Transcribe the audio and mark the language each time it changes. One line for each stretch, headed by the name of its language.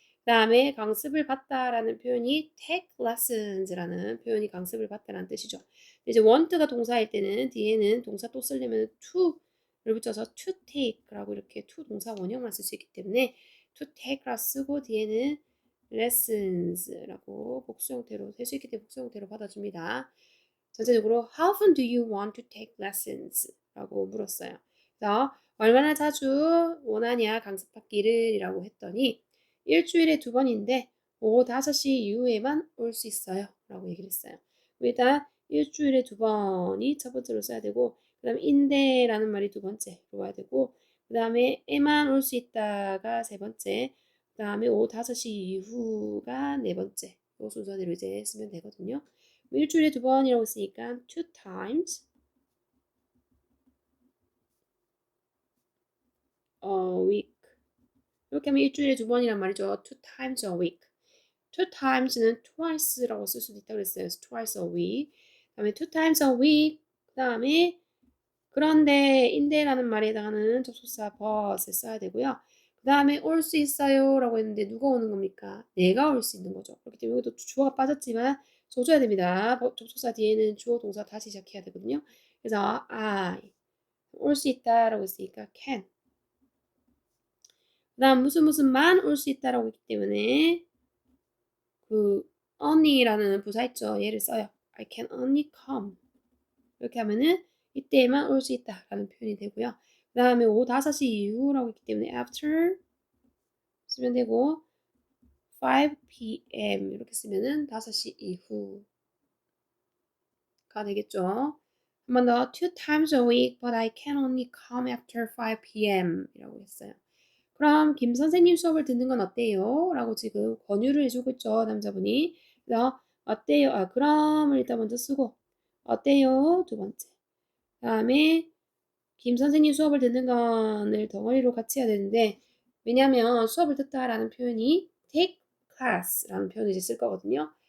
Korean: 그 다음에 강습을 받다라는 표현이 take lessons라는 표현이 강습을 받다라는 뜻이죠. 이제 want가 동사일 때는 뒤에는 동사 또 쓰려면 to 를 붙여서 to take라고 이렇게 to 동사 원형만 쓸 수 있기 때문에 to take라 쓰고 뒤에는 lessons라고 복수 형태로 셀 수 있기 때문에 복수 형태로 받아줍니다.
English: 전체적으로 How often do you want to take lessons?
Korean: 라고 물었어요. 그래서 얼마나 자주 원하냐 강습받기를 이라고 했더니 일주일에 2번인데 오후 5시 이후에만 올 수 있어요. 라고 얘기를 했어요. 일단 일주일에 2번이 첫 번째로 써야 되고 그 다음에 인데라는 말이 두 번째로 와야 되고 그 다음에 에만 올 수 있다가 세 번째 그 다음에 오후 5시 이후가 네 번째 이 순서대로 이제 쓰면 되거든요. 일주일에 2번이라고 쓰니까 two times a week 이렇게 하면 일주일에 2번이란 말이죠.
English: two times a week two times는 twice라고
Korean: 쓸 수도 있다고 그랬어요. twice a week 그 다음에 two times a week 그 다음에 그런데 인데라는 말에다가는 접속사 but을 써야 되고요. 그 다음에 올 수 있어요 라고 했는데 누가 오는 겁니까? 내가 올 수 있는 거죠. 그렇기 때문에 여기도 주어가 빠졌지만 줘줘야 됩니다. 접속사 뒤에는 주어 동사 다시 시작해야 되거든요. 그래서 I 올 수 있다 라고 했으니까 can 그 다음 무슨 올 수 있다 라고 했기 때문에 그 only라는 부사 있죠. 얘를 써요. I can only come 이렇게 하면은 이때만 올 수 있다 라는 표현이 되고요. 그 다음에 오후 5시 이후라고 했기 때문에 after 쓰면 되고 5 p.m. 이렇게 쓰면은 5시 이후가 되겠죠. 한 번 더
English: two times a week but I can only come after 5 p.m.
Korean: 이라고 했어요. 그럼 김 선생님 수업을 듣는 건 어때요? 라고 지금 권유를 해주고 있죠. 남자분이. 그래서 어때요? 그럼을 일단 먼저 쓰고 어때요? 두 번째. 그 다음에 김 선생님 수업을 듣는 거를 덩어리로 같이 해야 되는데 왜냐면 수업을 듣다라는 표현이 take class라는 표현을 이제 쓸 거거든요.